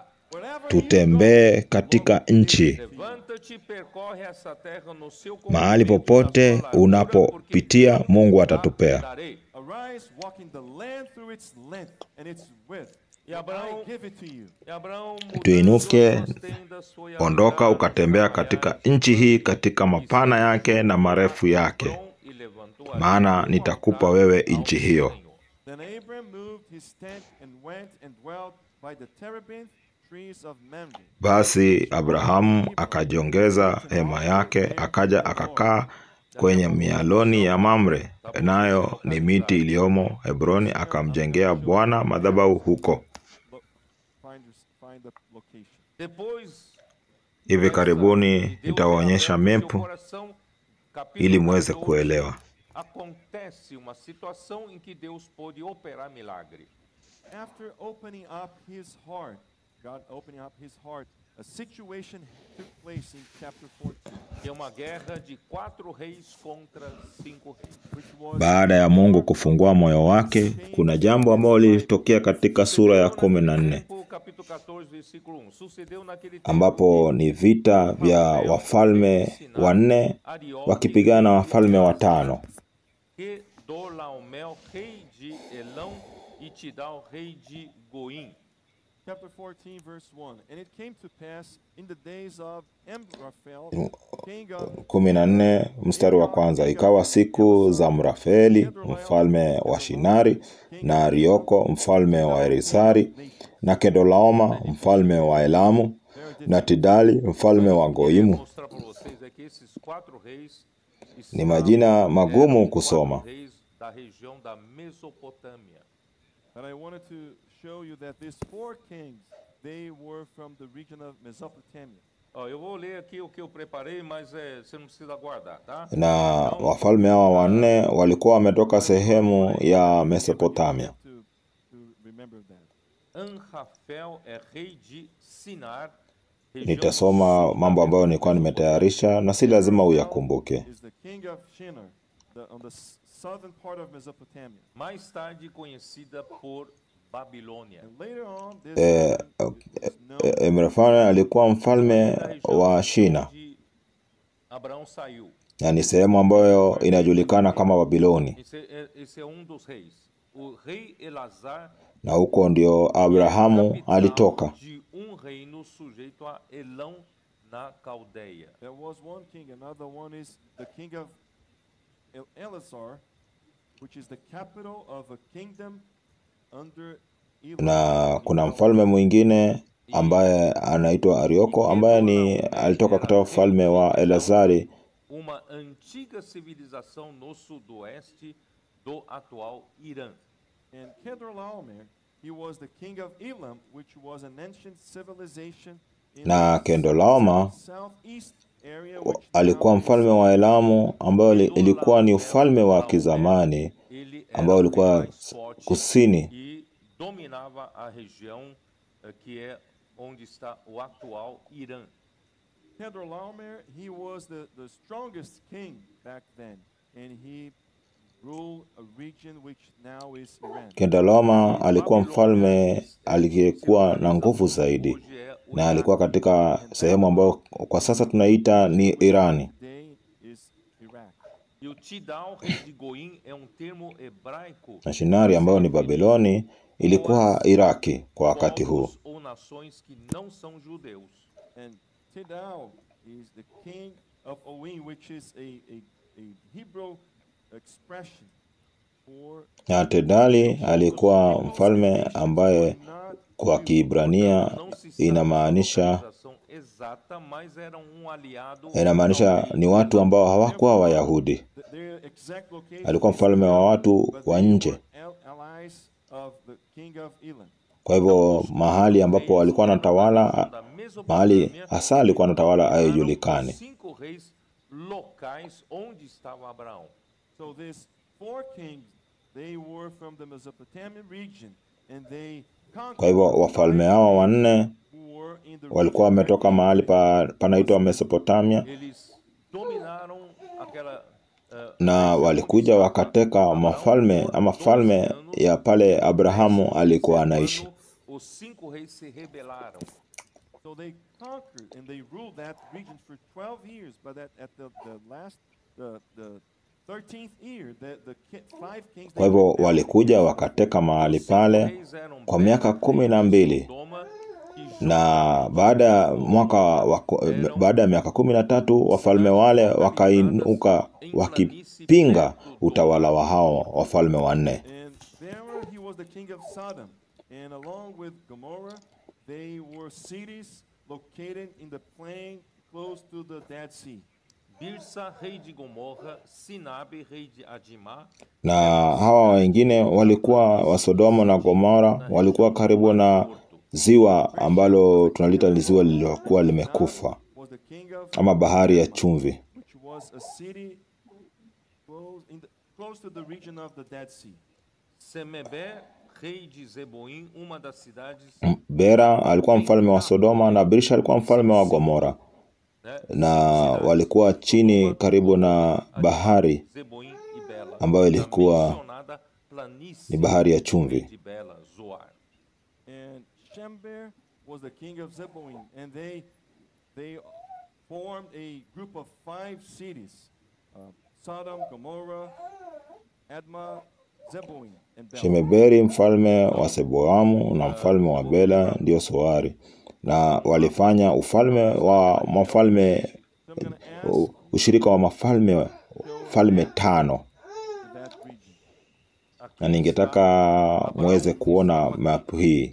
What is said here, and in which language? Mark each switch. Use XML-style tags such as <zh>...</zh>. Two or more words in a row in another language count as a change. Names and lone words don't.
<en>Wherever</en> <sw>Tutembee katika nchi,</sw> <pt>Levanta-te e percorre essa terra no seu</pt> <sw>mahali</sw> <pt>comprimento e</pt> <sw>popote</sw> <pt>na sua largura,</pt> <sw>unapopitia</sw> <pt>porque</pt> <sw>Mungu</sw> <pt>eu</pt> <sw>atatupea.</sw> <pt>darei.</pt> <en>arise, walking the land through its length and its width.</en> <pt>E Abraão,</pt> <en>I give it to you.</en> <pt>e Abraão</pt> <sw>Tuinuke,</sw> <pt>mudando suas tendas, foi a</pt> <sw>Ondoka</sw> <pt>Agar,</pt> <sw>ukatembea katika nchi hii, katika mapana yake na marefu yake,</sw> <pt>Hebron, e levantou a</pt> <sw>maana nitakupa wewe nchi hiyo.</sw> <en>Then Abram moved his tent and went and dwelt by the terebinth trees of Mamre.</en> <sw>Basi Abrahamu akajiongeza hema yake, akaja akakaa kwenye mialoni ya Mamre, nayo ni miti iliyomo Hebroni, akamjengea Bwana madhabahu huko.</sw> <en>Find the location.</en> <pt>Depois,</pt> <sw>Hivi karibuni</sw> <pt>Deus</pt> <sw>nitawaonyesha</sw> <pt>derrama em seu</pt> <sw>mepu</sw> <pt>coração, capítulo</pt> <sw>ili muweze</sw> <pt>14,</pt> <sw>kuelewa.</sw> <pt>Acontece uma situação em que Deus pôde operar milagre.</pt> <en>After opening up his heart, God opening up his heart, a situation took place in chapter 14,</en> <pt>É uma guerra de 4 reis contra 5 reis.</pt> <en>which was</en> <sw>Baada ya Mungu kufungua moyo wake, kuna jambo ambalo lilitokea katika sura ya 14</sw> <pt>Capítulo 14, versículo 1. Sucedeu naquele tempo</pt> <sw>ambapo ni vita vya wafalme wanne wakipigana na wafalme watano.</sw> <pt>que Dorlaomel, rei de Elão, e Tidal, rei de Goim.</pt> <en>chapter 14, verse 1. And it came to pass in the days of Amraphel, king of</en> <sw>14 mstari wa kwanza, ikawa siku za Mrafeli mfalme wa Shinari, na Arioko mfalme wa Erisari, na Kedolaoma mfalme wa Elamu, na Tidali mfalme wa Goimu.</sw> <pt>Mostrar para vocês é que esses 4 reis</pt> <sw>Ni majina magumu kusoma,</sw> <pt>reis da região da Mesopotâmia.</pt> <en>But I wanted to show you that these 4 kings, they were from the region of Mesopotamia.</en> <pt>Ó, eu vou ler aqui o que eu preparei, mas você não precisa guardar, tá?</pt> <sw>na wafalme hawa wanne walikuwa wametoka sehemu ya Mesopotamia.</sw> <en>To remember that.</en> <pt>Anrafel é rei de Sinar,</pt> <sw>nitasoma mambo ambayo nilikuwa nimetayarisha na si lazima uyakumbuke.</sw> <en>is the king of Shinar, on the southern part of Mesopotamia.</en> <pt>mais tarde conhecida por Babilônia.</pt> <en>And later on, this is known</en> <sw>Emrafane alikuwa mfalme wa Shina,</sw> <pt>onde Abraão saiu.</pt> <sw>na ni sehemu ambayo inajulikana kama Babiloni,</sw> <pt>Esse é dos reis. O rei Elazar</pt> <sw>na huko ndio Abrahamu</sw> <pt>capital</pt> <sw>alitoka.</sw> <pt>de reino sujeito a Elão na Caldeia.</pt> <en>there was one king. Another one is the king of Elazar, which is the capital of a kingdom under Elam.</en> <sw>Na kuna mfalme mwingine ambaye anaitwa Arioko ambaye alitoka katika ufalme wa Elazari,</sw> <pt>Uma antiga civilização no sudoeste do atual Irã.</pt> <en>And Kedorlaomer, he was the king of Elam, which was an ancient civilization in</en> <sw>na Kedorlaomer</sw> <en>southeast area, which</en> <sw>alikuwa mfalme wa Elamu ambayo ilikuwa ni ufalme wa kizamani</sw> <pt>Ele</pt> <sw>ambao</sw> <pt>era</pt> <sw>ulikuwa</sw> <pt>mais forte</pt> <sw>kusini,</sw> <pt>e dominava a região que é onde está o atual Irã.</pt> <en>Kedorlaomer, he was the strongest king back then, and he ruled a region which now is Iran.</en> <sw>Kedorlaomer alikuwa mfalme aliyekuwa na nguvu zaidi,</sw> <pt>Hoje é o</pt> <sw>na alikuwa katika sehemu ambayo kwa sasa tunaita ni Irani.</sw> <en>Today is Iraq.</en> <pt>E o Tidal, rei de Goim, é termo hebraico</pt> <sw>Na Shinari ambayo ni Babiloni ilikuwa Iraki kwa wakati huu.</sw> <pt>povos ou nações que não são judeus.</pt> <en>And Tidal is the king of Oin, which is a Hebrew expression for</en> <sw>Na Tedali alikuwa mfalme ambaye</sw> <en>not</en> <sw>kwa Kiebrania</sw> <pt>Não se sabe a</pt> <sw>inamaanisha</sw> <pt>localização exata, mas era aliado</pt> <sw>ni watu ambao hawakuwa Wayahudi.</sw> <en>their exact location.</en> <sw>Alikuwa mfalme wa watu</sw> <en>But</en> <sw>wa</sw> <en>they</en> <sw>nje.</sw> <en>were allies of the king of Elam.</en> <sw>Kwa hivyo mahali ambapo alikuwa anatawala, mahali hasa alikuwa anatawala haijulikani.</sw> <pt>5 reis locais onde estava Abraão.</pt> <en>So these 4 kings, they were from the Mesopotamian region, and they</en> <sw>Kwa</sw> <en>conquered</en> <sw>hivyo wafalme hawa wanne</sw> <en>who were in the</en> <sw>walikuwa wametoka mahali panaitwa Mesopotamia,</sw> <pt>Eles dominaram aquela</pt> <sw>na walikuja wakateka falme ya pale Abrahamu alikuwa anaishi.</sw> <pt>Os 5 reis se rebelaram.</pt> <en>So they conquered and they ruled that region for 12 years. But at the last, the 13th year, the 5 kings.</en> <sw>Kwa hivyo walikuja wakateka mahali pale kwa miaka 12, Sodoma na baada ya miaka 13 wafalme wale wakainuka wakipinga utawala wa hao wafalme wanne.</sw> <en>And there he was the king of Sodom, and along with Gomorrah, they were cities located in the plain close to the Dead Sea.</en> <pt>Birsa, rei de Gomorra, Sinabe, rei de Adimá,</pt> <sw>Na hawa wengine walikuwa wa Sodoma na Gomora, walikuwa karibu na ziwa ambalo tunalita ni ziwa lililokuwa limekufa</sw> <en>Was the king of</en> <sw>ama bahari ya chumvi.</sw> <en>which was a city close to the region of the Dead Sea.</en> <pt>Semebe, rei de Zeboim, uma das cidades</pt> <sw>Bera alikuwa mfalme wa Sodoma na Birsha alikuwa mfalme wa Gomora, na walikuwa chini karibu na bahari</sw> <pt>Zeboim e Bela,</pt> <sw>ambayo ilikuwa</sw> <pt>mencionada planície</pt> <sw>ni bahari ya chumvi.</sw> <pt>de Bela, Zoar.</pt> <en>And Shember was the king of Zeboim, and they formed a group of 5 cities: Sodom, Gomorrah, Admah, Zeboim, and Bela.</en> <sw>Shemeberi mfalme wa Seboamu na mfalme wa Bela ndio Soari, na walifanya ushirika wa falme 5.</sw> <en>That region.</en> <sw>Na ningetaka muweze kuona map hii.</sw>